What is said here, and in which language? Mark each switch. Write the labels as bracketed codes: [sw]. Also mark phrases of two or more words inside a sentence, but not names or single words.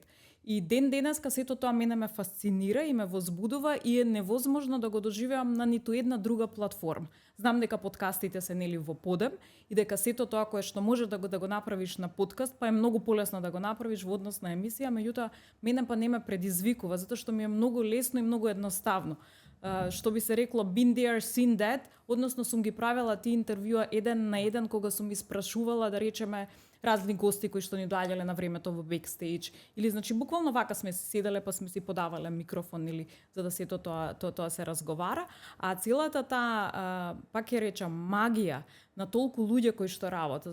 [mk] И ден денеска сето тоа мене ме фасцинира и ме возбудува и е невозможно да го доживеам на ниту една друга платформа. Знам дека подкастите се нели во подем и дека сето тоа кое што може да го направиш на подкаст, па е многу полесно да го направиш во однос на емисија, меѓутоа мене па не ме предизвикува, затоа што ми е многу лесно и многу едноставно. Што би се рекло [en] been there, seen that, [mk] односно сум ги правела тие интервјуа еден на еден кога сум испрашувала, да речеме, разни гости кои што ни доаѓале на времето во бекстејдж, или значи буквално вака сме се седеле па сме си подавале микрофон или за да сето тоа се разговара, а целата таа пак ќе речам магија на толку луѓе кои што работат.